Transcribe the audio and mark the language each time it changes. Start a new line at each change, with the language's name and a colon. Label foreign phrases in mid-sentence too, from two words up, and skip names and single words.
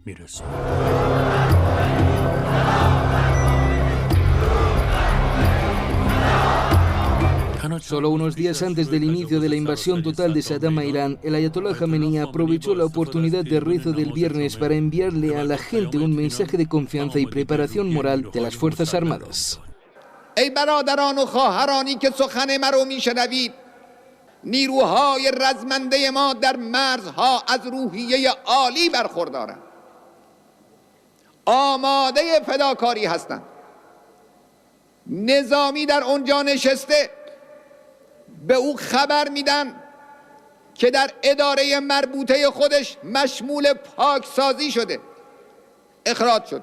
Spanish: Solo unos días antes del inicio de la invasión total de Saddam a Irán, el ayatolá Jamenei aprovechó la oportunidad de rezo del viernes para enviarle a la gente un mensaje de confianza y preparación moral de las Fuerzas Armadas.
Persian: ای برادران و خواهرانی که سخن مرا میشنوید، نیروهای رزمنده ما در مرزها از روحیه عالی برخوردارند، آماده فداکاری هستند. نظامی در اونجا نشسته به او خبر میدن که در اداره مربوطه خودش مشمول پاکسازی شده، اخراج شد.